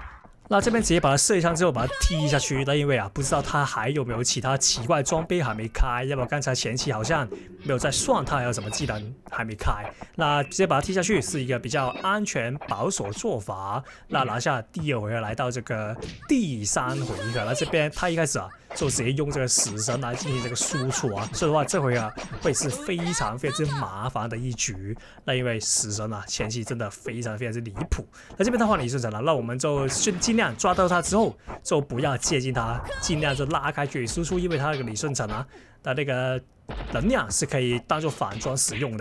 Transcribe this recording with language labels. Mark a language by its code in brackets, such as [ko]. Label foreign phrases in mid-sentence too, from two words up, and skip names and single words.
[zh] 那這邊直接把他射一槍之後把他踢下去，那因為啊不知道他還有沒有其他奇怪裝備還沒開，要不然剛才前期好像沒有在算他還有什麼技能還沒開。那直接把他踢下去是一個比較安全保守的做法。那拿下第二回合，來到這個第三回合，那這邊他一開始啊就直接用這個死神來進行這個輸出啊，所以的話這回啊會是非常之麻煩的一局。那因為死神啊前期真的非常之離譜。那這邊他換李舜臣了，那我們就盡量抓到他之後就不要接近他，盡量就拉開距離輸出，因為他那個李舜臣啊的那個能量是可以當做反裝使用的。